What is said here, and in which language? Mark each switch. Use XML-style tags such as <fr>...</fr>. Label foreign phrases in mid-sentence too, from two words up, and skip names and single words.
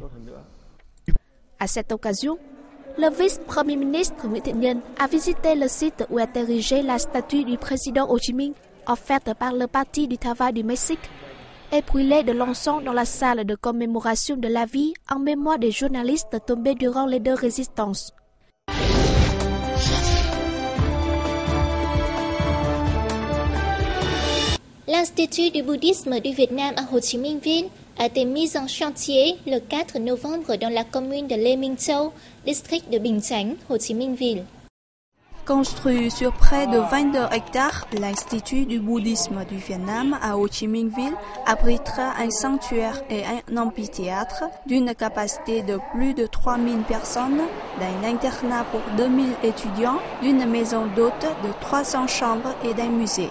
<fr>À cette occasion, le vice-premier ministre Nguyễn Thiện Nhân a visité le site où est érigée la statue du président Hồ Chí Minh offerte par le Parti du travail du Mexique et brûler de l'encens dans la salle de commémoration de la vie en mémoire des journalistes tombés durant les deux résistances. L'Institut du bouddhisme du Vietnam à Ho Chi Minh Ville a été mis en chantier le 4 novembre dans la commune de Lê Minh Châu, district de Bình Chánh, Ho Chi Minh Ville. Construit sur près de 22 hectares, l'Institut du bouddhisme du Vietnam à Ho Chi Minh Ville abritera un sanctuaire et un amphithéâtre d'une capacité de plus de 3000 personnes, d'un internat pour 2000 étudiants, d'une maison d'hôtes de 300 chambres et d'un musée.</fr>